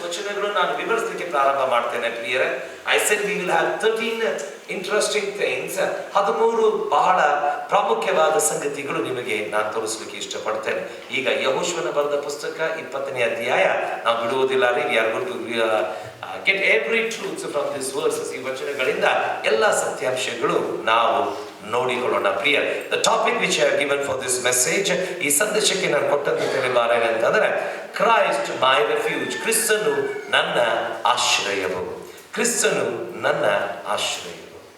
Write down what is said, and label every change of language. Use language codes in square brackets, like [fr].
[kn] ವಚನಗಳನ್ನು ನಾನು ವಿವರಿಸಲಿಕ್ಕೆ ಪ್ರಾರಂಭ ಮಾಡ್ತೇನೆ ಪ್ರಿಯರೇ. [en] I said we will have 13 interesting things. [kn] 13 ಬಹಳ ಪ್ರಾಮುಖ್ಯವಾದ ಸಂಗತಿಗಳು ನಿಮಗೆ ನಾನು ತೋರಿಸಲಿಕ್ಕೆ ಇಷ್ಟಪಡ್ತೇನೆ. ಈಗ ಯೆಹೋಶುವನ ಬರೆದ ಪುಸ್ತಕ 20ನೇ ಅಧ್ಯಾಯ ನಾವು ಬಿಡುವುದಿಲ್ಲ. [en] we are going to get every truth from these verses. [kn] ಈ ವಚನಗಳಿಂದ ಎಲ್ಲ ಸತ್ಯಾಂಶಗಳು ನಾವು ನೋಡಿಕೊಳ್ಳೋಣ ಪ್ರಿಯ. [en] The topic which I have given for this message, [kn] ಈ ಸಂದೇಶಕ್ಕೆ ನಾನು ಕೊಟ್ಟಂತ ತಿಳಿಬಾರ ಏನಂತಂದ್ರೆ, [en] Christ my refuge. [kn] ಕ್ರಿಸ್ತನು ನನ್ನ ಆಶ್ರಯವು. ಕ್ರಿಸ್ತನು ನನ್ನ ಆಶ್ರಯವು.